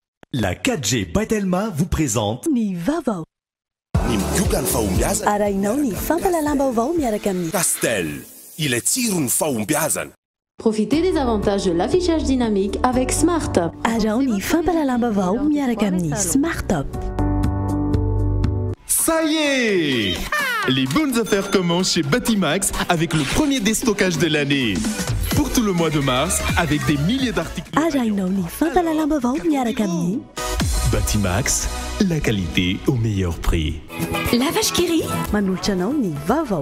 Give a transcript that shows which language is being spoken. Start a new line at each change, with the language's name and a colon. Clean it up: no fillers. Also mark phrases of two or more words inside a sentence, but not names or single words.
French: La 4G Batelma vous présente
Malagasy: Ny vaovao. Ny migioka ny fahombiazana. Arahinao ny fampalalam-baovao miaraka amin'ny Pastel, ilay tsiro ny fahombiazana.
French: Profitez des avantages de l'affichage dynamique avec SmartTop.
Malagasy: Arao ny fampalalam-baovao miaraka amin'ny SmartTop.
French: Ça y est! Les bonnes affaires commencent chez Batimax avec le premier déstockage de l'année. Pour tout le mois de mars, avec des milliers d'articles.
Malagasy: Arahinao ny fampalalam-baovao miaraka amin'ny Batimax,
French: la qualité au meilleur prix. La vache qui rit.
Malagasy: manolotra anao ny vaovao.